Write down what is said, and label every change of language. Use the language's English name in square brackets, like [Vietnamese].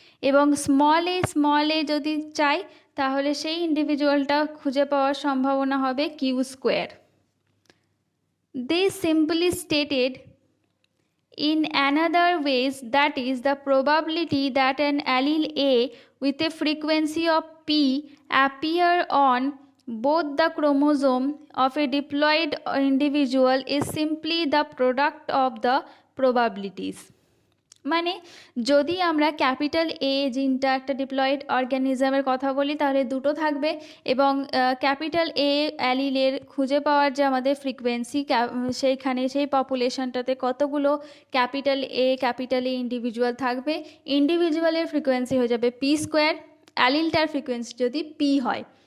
[Bangla] এবং স্মল এ যদি চাই তাহলে সেই ইন্ডিভিজুয়ালটা খুঁজে পাওয়ার সম্ভাবনা হবে Q square. [English] They simply stated in another ways, that is the probability that an allele A with a frequency of P appear on both the chromosome of a diploid individual is simply the product of the probabilities. [Bangla] মানে যদি আমরা capital A জিনটা একটা diploid অর্গানিজমের কথা বলি তাহলে দুটো থাকবে এবং ক্যাপিটাল এ অ্যালিলের খুঁজে পাওয়ার যে আমাদের ফ্রিকোয়েন্সি সেইখানে সেই পপুলেশনটাতে কতগুলো ক্যাপিটাল এ ইন্ডিভিজুয়াল থাকবে, ইন্ডিভিজুয়ালের ফ্রিকোয়েন্সি হয়ে যাবে পি স্কোয়ার, অ্যালিলটার ফ্রিকোয়েন্সি যদি পি হয়।